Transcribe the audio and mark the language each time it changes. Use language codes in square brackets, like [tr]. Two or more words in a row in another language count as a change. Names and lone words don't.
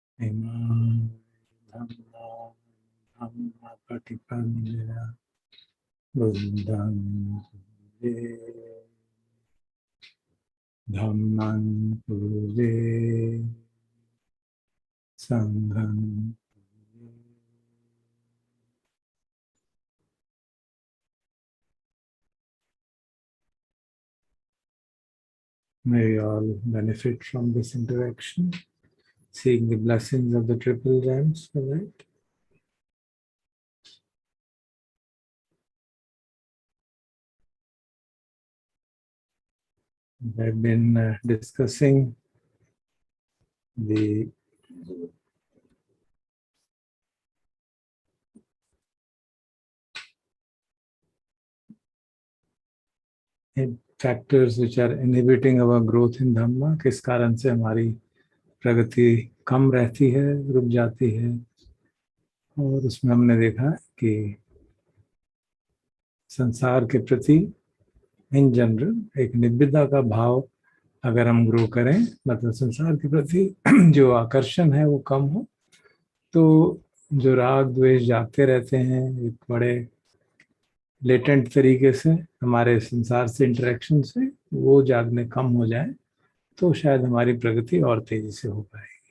[pi] इमां धम्मां धम्मपटिपन्यया बुद्धं पूजे धम्मं पूजे संघं पूजे। [en] May we all benefit from this interaction, seeing the blessings of the triple gems for that. We've been discussing the factors which are inhibiting our growth in Dhamma, [hi] किस कारण से हमारी प्रगति कम रहती है, रुक जाती है। और उसमें हमने देखा कि संसार के प्रति [en] in general [hi] एक निब्बिदा का भाव अगर हम ग्रो करें, मतलब संसार के प्रति जो आकर्षण है वो कम हो, तो जो राग द्वेष जागते रहते हैं एक बड़े लेटेंट तरीके से हमारे संसार से इंटरेक्शन से, वो जागने कम हो जाए तो शायद हमारी प्रगति और तेजी से हो पाएगी।